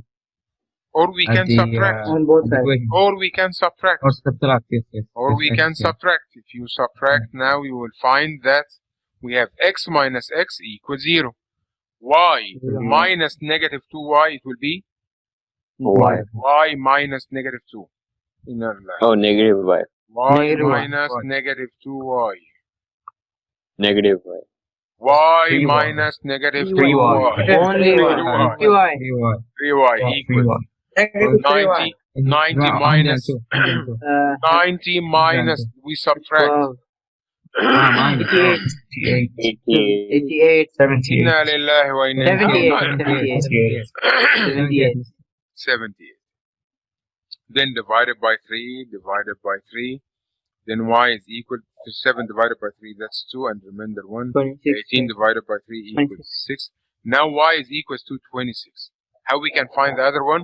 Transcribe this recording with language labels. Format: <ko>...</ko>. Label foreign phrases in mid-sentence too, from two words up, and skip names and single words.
<en>Or we At can the, subtract. on both the sides. equation. Or we can subtract. Or subtract, yes. Or we can subtract. If you subtract now, you will find that we have x minus x equals 0. Y minus negative 2y, it will be Y. y minus negative 2. Oh, negative Y. Y Negative y. minus negative 2y. Negative Y. Y 3y. minus negative 3y. 3y. Only 3y. 3y. 3y equals 90, 90 minus 90 minus, we subtract 12. 88. 88. 88.</en> <ar>إنا لله وإنا إليه</ar> <en>78. 78. Then divided by 3, then y is equal to 7 divided by 3, that's 2, and remainder 1. 26. 18 divided by 3 equals 6. Now y is equals to 26. How we can find the other one?</en>